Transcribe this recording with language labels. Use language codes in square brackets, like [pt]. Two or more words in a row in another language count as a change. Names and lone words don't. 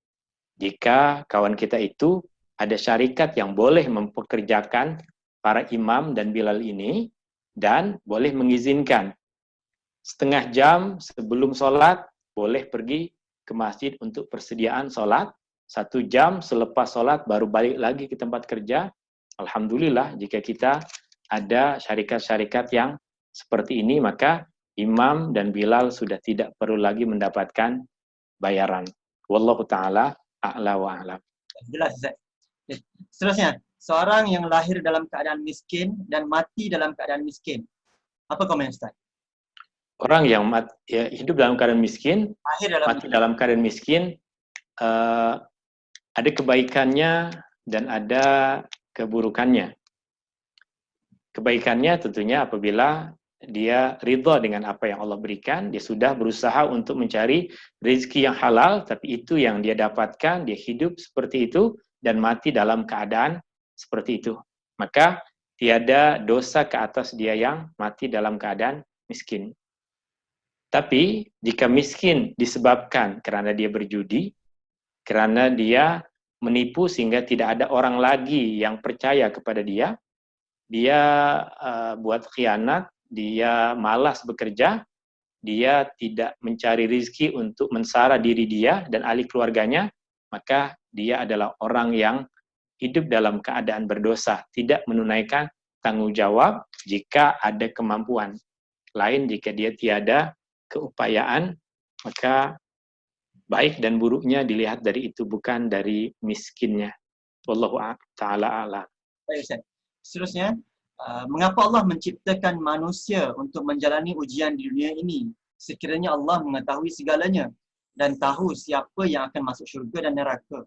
[ms] Jika kawan kita itu ada syarikat yang boleh mempekerjakan para imam dan Bilal ini dan boleh mengizinkan setengah jam sebelum sholat boleh pergi ke masjid untuk persediaan sholat, 1 jam selepas sholat baru balik lagi ke tempat kerja. Alhamdulillah jika kita ada syarikat-syarikat yang seperti ini, maka imam dan Bilal sudah tidak perlu lagi mendapatkan bayaran. [ar] والله تعالى أعلى وأعلم. [ms] Jelas, Ustaz. Seterusnya, seorang yang lahir dalam keadaan miskin dan mati dalam keadaan miskin. Apa komen Ustaz? Orang yang hidup dalam keadaan miskin, mati dalam keadaan miskin, ada kebaikannya dan ada keburukannya. Kebaikannya tentunya apabila dia ridha dengan apa yang Allah berikan, dia sudah berusaha untuk mencari rezeki yang halal, tapi itu yang dia dapatkan, dia hidup seperti itu dan mati dalam keadaan seperti itu. Maka tiada dosa ke atas dia yang mati dalam keadaan miskin. Tapi jika miskin disebabkan kerana dia berjudi, kerana dia menipu sehingga tidak ada orang lagi yang percaya kepada dia, dia buat khianat, dia malas bekerja, dia tidak mencari rezeki untuk mensara diri dia dan ahli keluarganya, maka dia adalah orang yang hidup dalam keadaan berdosa, tidak menunaikan tanggung jawab jika ada kemampuan. Lain jika dia tiada keupayaan, maka baik dan buruknya dilihat dari itu, bukan dari miskinnya. [ar] والله تعالى أعلم. [ms] Baik Ustaz. Seterusnya, mengapa Allah menciptakan manusia untuk menjalani ujian di dunia ini? Sekiranya Allah mengetahui segalanya dan tahu siapa yang akan masuk syurga dan neraka.